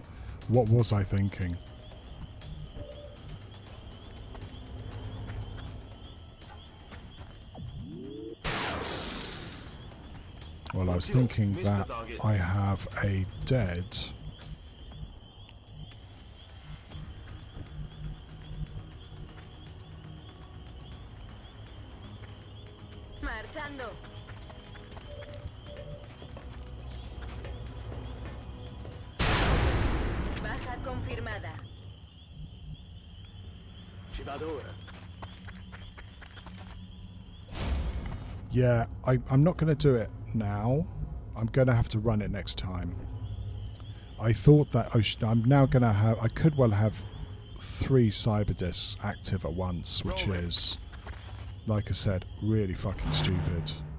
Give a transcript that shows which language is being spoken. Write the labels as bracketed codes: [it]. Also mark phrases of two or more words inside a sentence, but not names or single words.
[en] What was I thinking? Well, I was thinking that I have a dead... [es] Marchando. Baja confirmada. [it] Ci vado ora. [en] Yeah, I'm not going to do it now. I'm going to have to run it next time. I thought that I'm now going to have... I could well have 3 cyber discs active at once, which is, like I said, really fucking stupid.